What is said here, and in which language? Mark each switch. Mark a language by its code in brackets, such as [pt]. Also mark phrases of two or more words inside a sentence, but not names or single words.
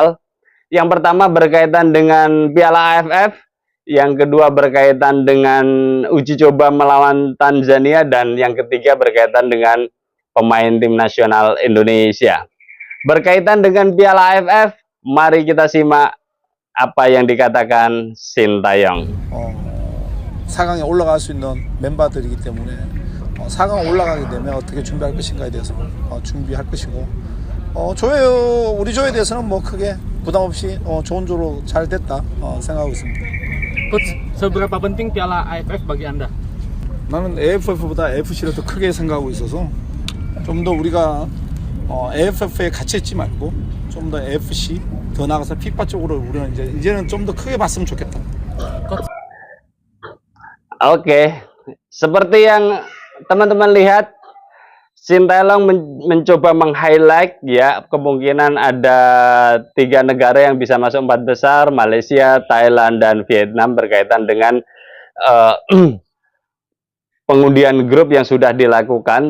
[id] Yang pertama berkaitan dengan Piala AFF, yang kedua berkaitan dengan uji coba melawan Tanzania, dan yang ketiga berkaitan dengan pemain tim nasional Indonesia. Berkaitan dengan Piala AFF, mari kita simak apa yang dikatakan Sintayong. [ko] 4강에 올라갈 수 있는 멤버들이기 때문에 4강 올라가게 되면 어떻게 준비할 것인가에 대해서 준비할 것이고, 우리 조에 대해서는 뭐 크게 부담 없이 좋은 조로 잘 됐다 생각하고 있습니다. [id] Coach, seberapa penting Piala AFF bagi Anda? [ko] 나는 AFF보다 AFC를 더 크게 생각하고 있어서 좀 더 우리가 AFF에 갇혀 있지 말고 좀 더 AFC 더 나가서 피파 쪽으로 우리는 이제는 좀 더 크게 봤으면 좋겠다. [id] Oke, seperti yang teman-teman lihat, Sintayong mencoba meng-highlight ya, kemungkinan ada 3 negara yang bisa masuk 4 besar, Malaysia, Thailand, dan Vietnam, berkaitan dengan pengundian grup yang sudah dilakukan.